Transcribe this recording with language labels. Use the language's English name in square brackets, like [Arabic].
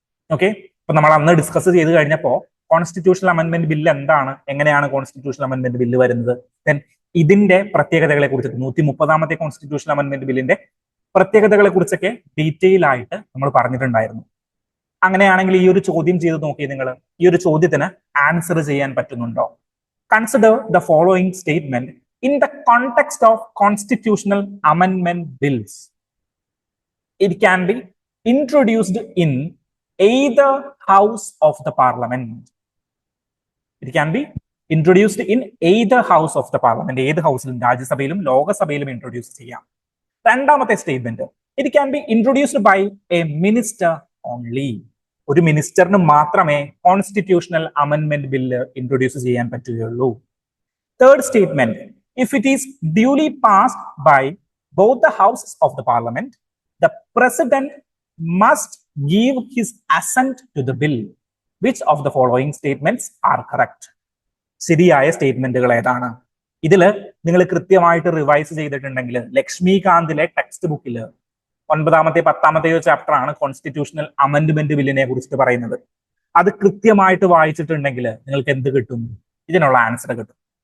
[Malayalam] Okay, അപ്പൊ നമ്മൾ അന്ന് ഡിസ്കസ് ചെയ്ത് കഴിഞ്ഞപ്പോ കോൺസ്റ്റിറ്റ്യൂഷണൽ അമെൻഡ്മെന്റ് ബില്ല് എന്താണ്, എങ്ങനെയാണ് കോൺസ്റ്റിറ്റ്യൂഷണൽ അമെൻഡ്മെന്റ് ബില്ല് വരുന്നത്, ദെൻ ഇതിന്റെ പ്രത്യേകതകളെ കുറിച്ചിട്ട് 130ാമത്തെ കോൺസ്റ്റിറ്റ്യൂഷണൽ അമെൻഡ്മെന്റ് ബില്ലിന്റെ പ്രത്യേകതകളെ കുറിച്ചൊക്കെ ഡീറ്റെയിൽ ആയിട്ട് നമ്മൾ പറഞ്ഞിട്ടുണ്ടായിരുന്നു. അങ്ങനെയാണെങ്കിൽ ഈ ഒരു ചോദ്യം ചെയ്ത് നോക്കി നിങ്ങൾ, ഈ ഒരു ചോദ്യത്തിന് ആൻസർ ചെയ്യാൻ പറ്റുന്നുണ്ടോ? [English] Consider the following statement in the context of constitutional amendment bills. It can be introduced in either house of the parliament. It can be introduced in either house of the parliament. [Malayalam] ഏത് ഹൗസിലും, രാജ്യസഭയിലും ലോകസഭയിലും introduce ചെയ്യാം. രണ്ടാമത്തെ statement, [English] it can be introduced by a minister only. [Malayalam] ഒരു മിനിസ്റ്ററിന് മാത്രമേ constitutional amendment bill introduce ചെയ്യാൻ പറ്റുകയുള്ളൂ. [English] Third statement, if it is duly passed by both the houses of the parliament, the president must give his assent to the bill. Which of the following statements are correct? [Malayalam] ശരിയായ സ്റ്റേറ്റ്മെന്റുകൾ ഏതാണ്? ഇതില് നിങ്ങൾ കൃത്യമായിട്ട് revise ചെയ്തിട്ടുണ്ടെങ്കിൽ ലക്ഷ്മികാന്തിലെ text ബുക്കിൽ 9ാമത്തെ 10ാമത്തെയോ chapter ആണ് constitutional amendment ബില്ലിനെ കുറിച്ചിട്ട് പറയുന്നത്. അത് കൃത്യമായിട്ട് വായിച്ചിട്ടുണ്ടെങ്കിൽ നിങ്ങൾക്ക് എന്ത് കിട്ടും? ഇതിനുള്ള ആൻസർ കിട്ടും.